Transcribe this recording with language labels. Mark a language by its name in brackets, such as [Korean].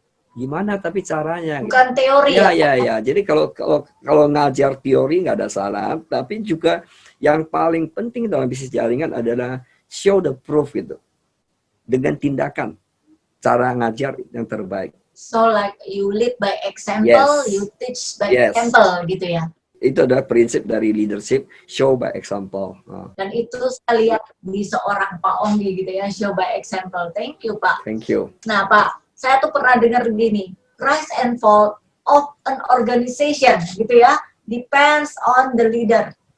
[Indonesian] Gimana tapi caranya? Bukan teori ya. Ya. Jadi kalau ngajar teori nggak ada salah, tapi juga yang paling penting dalam bisnis jaringan adalah [English] show the proof [Indonesian] gitu. Dengan tindakan. Cara ngajar yang terbaik. [English] So like you lead by example, Yes. you teach by Yes. example [Indonesian] gitu ya. Itu adalah prinsip dari leadership, [English] show by example. [Indonesian] Dan itu saya lihat di seorang Pak Onggi gitu ya, [English] show by example. Thank you [Indonesian] Pak. [English] Thank you. [Indonesian] Nah Pak, saya tuh pernah dengar begini, [English] rise and fall of an organization [Indonesian] gitu ya, [English] depends on the leader.